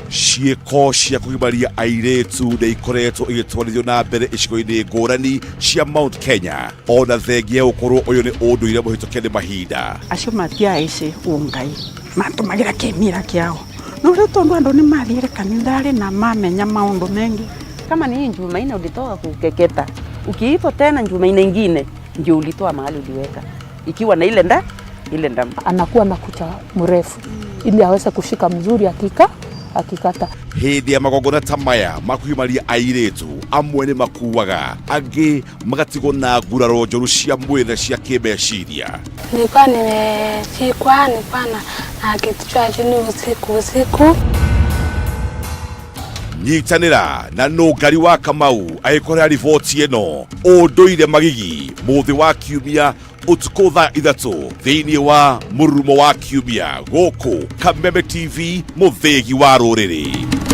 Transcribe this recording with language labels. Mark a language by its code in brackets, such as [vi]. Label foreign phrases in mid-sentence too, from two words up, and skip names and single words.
[ki] ciĩko cia kũgimaria airĩtu nĩ ikoretwo igĩtwarithio na mbere icigo-inĩ ngũrani cia Mount Kenya, ona thengia gũkorwo ũyũ nĩ ũndũire mũhĩtũke nĩ mahinda. Acio matiaici ungai matũmagĩra kĩmira kĩao, no rĩu tondũ andũ nĩ mathiĩre kanitha na mamenya maũndũ mengi. [sw] Kama ni Jumanne ulitoka kukeketa, ukiitwa tena Jumanne nyingine ndio ulitoa mahali uliweka, ikiwa na ile ndama anakuwa na kucha mrefu ili aweze kushika mzuri akikata. [ki] Hĩndĩ ya magongona ta maya makuhimaria airĩtu, amwe nĩ makuaga, angĩ magatigwo na nguraro njoru cia mwĩrĩ na cia kĩmeciria. [sw] Nilikuwa na kitu cha jini usiku. [ki] Nyitanĩra na Nũngari wa Kamau agĩkorera riboti ĩno. Unduire Magigi, mũthĩ wa Kiumia, ũtukũ thaa 3 thĩinĩ wa Mururumo wa Kiumia, gũkũ Kameme TV, mũthĩgi wa rũrĩrĩ.